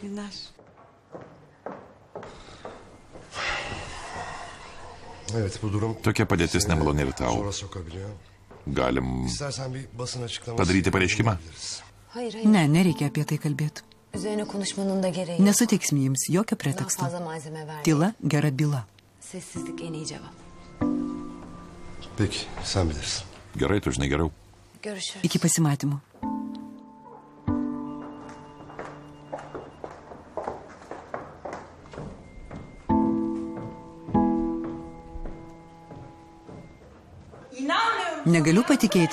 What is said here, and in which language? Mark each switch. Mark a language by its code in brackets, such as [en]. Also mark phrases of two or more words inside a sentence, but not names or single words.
[lt] Tokia padėtis nemaloni ir tau. Galim padaryti pareiškimą? Ne, nereikia apie tai kalbėti. Nesuteiksim jums jokio preteksto. Tyla gera byla. [tr] Peki, sen bilirsin. [lt] Gerai, tu žinai geriau. [tr] Görüşürüz. [lt] Iki pasimatymų. Negaliu patikėti.